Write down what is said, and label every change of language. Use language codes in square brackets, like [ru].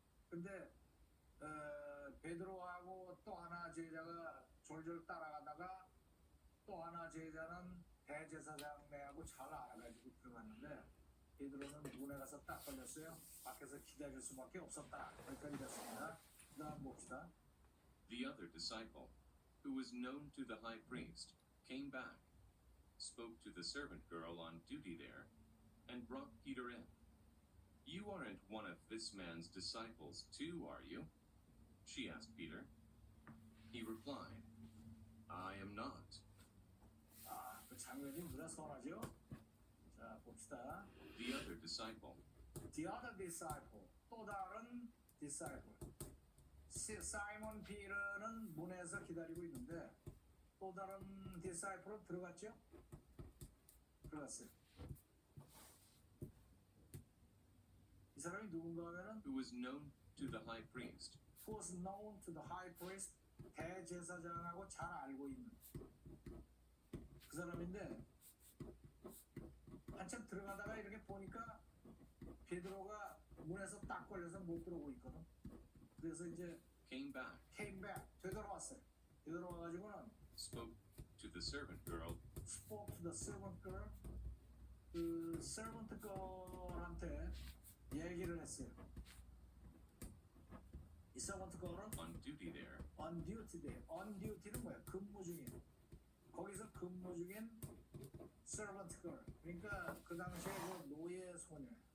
[ko] 근데 베드로하고 또 하나 제자가 졸졸 따라가다가 또 하나 제자는 대제사장네하고 잘 알아가지고 들어갔는데 베드로는 문에 가서 딱 걸렸어요. 밖에서 기다릴 수밖에 없었다. 여기까지 됐습니다. 그다음 봅시다. [en] The other disciple, who was known to the high priest, came back, spoke to the servant girl on duty there, and brought Peter in. You aren't one of this man's disciples, too, are you? She asked Peter. He replied, I am not. [ko] 그 장면이 무려 선하죠? 자, 봅시다. [en] The other disciple, The other disciple, [ko] 또 다른 [en] disciple. [ko] 사이먼 피터는 문에서 기다리고 있는데 또 다른 disciple은 들어갔죠? 들어갔어요. 이 사람이 누군가 하면은 [en] who was known to the high priest. who was known to the high priest, [ko] 대제사장하고 잘 알고 있는 그 사람인데 한참 들어가다가 이렇게 보니까 베드로가 문에서 딱 걸려서 못 들어오고 있거든. 그래서 이제 [en] Came back, came back, [ko] 되돌아왔어요. 되돌아와가지고는 [en] spoke to the servant girl, spoke to the servant girl, [ko] 그 servant girl한테 얘기를 했어요. 이 servant girl은 [en] on duty there. on duty day. on duty는 [ko] 뭐야? 근무 중인. 거기서 근무 중인 servant girl. 그러니까 그 당시에 그 노예 소녀.